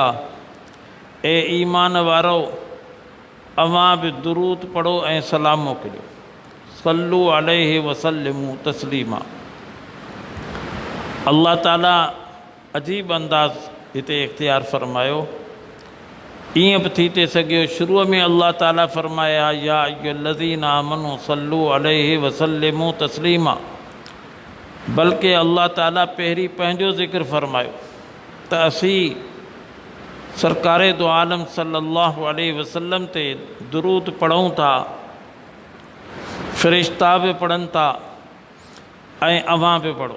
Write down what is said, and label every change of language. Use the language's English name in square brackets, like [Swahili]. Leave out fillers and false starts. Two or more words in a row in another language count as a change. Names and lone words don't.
[Sindhi] ए ईमान वारो, अवां बि दुरूद पढ़ो ऐं सलाम मोकिलियो। [Arabic] صلوا عليه وسلموا تسليما. [Sindhi] अल्लाह ताला अजीब अंदाज़ हिते इख्तियार फरमायो। ईअं बि थी सघियो शुरूअ में अल्लाह ताला फरमाया [Arabic] يا أيها الذين آمنوا صلوا عليه وسلموا تسليما, [Sindhi] बल्कि अल्लाह ताला पहिरीं पंहिंजो ज़िक्र फरमायो त असीं सरकारे दो आलम [Arabic] صلى الله عليه وسلم [Sindhi] ते दुरूद पढ़ूं था, फ़रिश्ता बि पढ़नि था ऐं अवां बि पढ़ो।